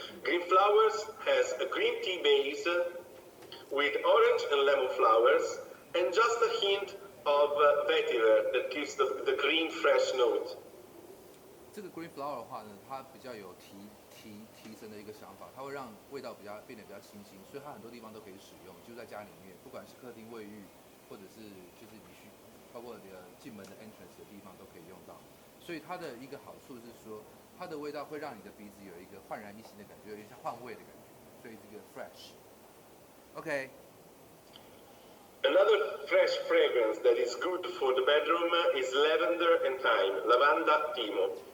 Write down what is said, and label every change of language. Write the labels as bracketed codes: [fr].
[en] Green flowers has a green tea base with orange and lemon flowers and just a hint of vetiver that gives the green fresh note. [zh] 这个 green flower 的话呢，它比较有提升的一个想法，它会让味道变得比较清新，所以它很多地方都可以使用，就在家里面，不管是客厅、卫浴，或者是就是你包括你的进门的 entrance 的地方都可以用到。所以它的一个好处是说，它的味道会让你的鼻子有一个焕然一新的感觉，有点像换味的感觉，所以这个 fresh。 [en] OK。 Another fresh fragrance that is good for the bedroom is lavender and thyme, lavanda timo.